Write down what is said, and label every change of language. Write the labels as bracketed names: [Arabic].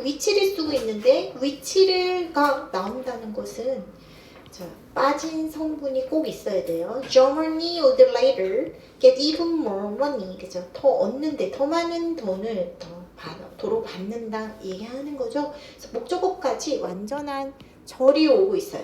[Korean] 위치를 쓰고 있는데 위치가 나온다는 것은 자, 빠진 성분이 꼭 있어야 돼요. [English] Germany would later get even more money. [Korean] 그죠? 더 얻는데 더 많은 돈을 도로 받는다 얘기하는 거죠. 그래서 목적어까지 완전한 절이 오고 있어요.